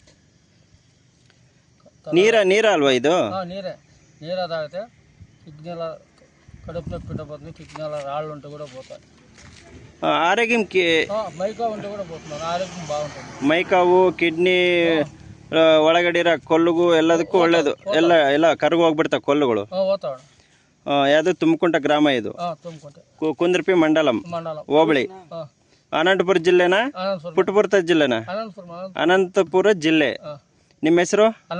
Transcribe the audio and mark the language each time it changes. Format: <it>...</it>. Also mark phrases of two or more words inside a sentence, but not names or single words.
<kn>ನೀರ ಅಲ್ವಾ ಇದು?</kn> <te>నీరదాగితే కిడ్నీల కడుపు నొప్పి ఉంటే కిడ్నీల రాళ్ళు ఉంటే కూడా పోతాయి. ఆరోగ్యంకి మైకా ఉంటే కూడా పోతున్నారు. ఆరోగ్యం బాగుంటుంది.</te> <kn>ಮೈಕಾವು, ಕಿಡ್ನಿ ಒಳಗಡೆ ಕೊಲ್ಲುಗು ಎಲ್ಲದಕ್ಕೂ ಒಳ್ಳೇದು. ಎಲ್ಲ ಕರಗು ಹೋಗ್ಬಿಡ್ತಾವೆ ಕೊಲ್ಲುಗಳು.</kn> <te>పోతాడు.</te> <kn>ಯಾವುದು ತುಮಕುಂಟ ಗ್ರಾಮ ಇದು, ಕುಂದ್ರಪಿ ಮಂಡಲಂ ಹೋಬಳಿ, ಅನಂತಪುರ ಜಿಲ್ಲೆನಾ ಪುಟ್ಟಪುರ ಜಿಲ್ಲೆನಾ? ಅನಂತಪುರ ಜಿಲ್ಲೆ. ನಿಮ್ಮ ಹೆಸರು?</kn>